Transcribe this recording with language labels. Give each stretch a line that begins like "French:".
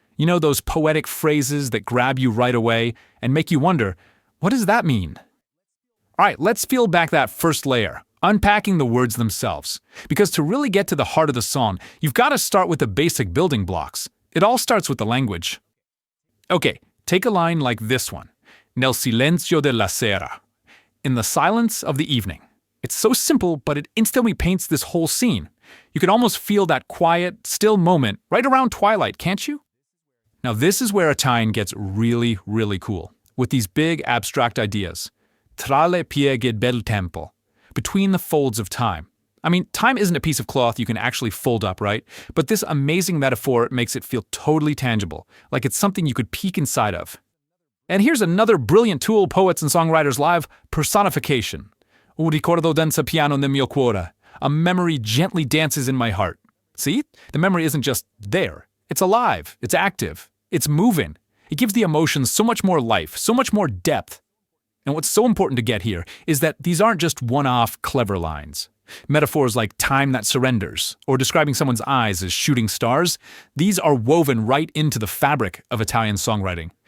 English: You know, those poetic phrases that grab you right away and make you wonder, what does that mean? All right, let's peel back that first layer, unpacking the words themselves. Because to really get to the heart of the song, you've got to start with the basic building blocks. It all starts with the language. Okay, take a line like this one.
Italian: Nel silenzio della sera.
English: In the silence of the evening. It's so simple, but it instantly paints this whole scene. You can almost feel that quiet, still moment right around twilight, can't you? Now this is where Italian gets really, really cool, with these big abstract ideas.
Italian: Tra le pieghe del tempo.
English: Between the folds of time. I mean, time isn't a piece of cloth you can actually fold up, right? But this amazing metaphor makes it feel totally tangible, like it's something you could peek inside of. And here's another brilliant tool poets and songwriters live, personification.
Italian: Un ricordo danza piano nel mio cuore.
English: A memory gently dances in my heart. See? The memory isn't just there. It's alive. It's active. It's moving. It gives the emotions so much more life, so much more depth. And what's so important to get here is that these aren't just one-off clever lines. Metaphors like time that surrenders, or describing someone's eyes as shooting stars, these are woven right into the fabric of Italian songwriting.